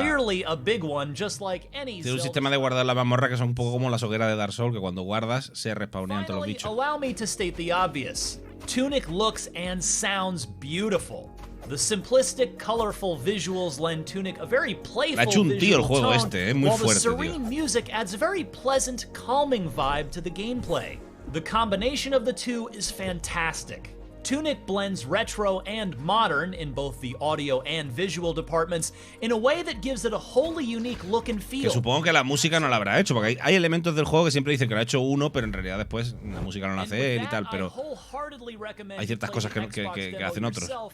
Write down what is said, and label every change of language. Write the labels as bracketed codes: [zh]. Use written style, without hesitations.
[en] clearly a big one, just like any [es] Tiene un sistema de guardado en la mazmorra que son un poco como las hogueras de Dark Souls, que cuando guardas se respawnean todos los bichos. [en] Allow me to state the obvious. Tunic looks and sounds beautiful. The simplistic, colorful visuals lend Tunic a very playful visual tone, while the serene music adds a very pleasant, calming vibe to the gameplay. The combination of the two is fantastic. Tunic blends retro and modern in both the audio and visual departments in a way that gives it a wholly unique look and feel. [es] Que supongo que la música no la habrá hecho, porque hay elementos del juego que siempre dicen que lo ha hecho uno, pero en realidad después la música no la hace él y tal, pero hay ciertas cosas que hacen otros.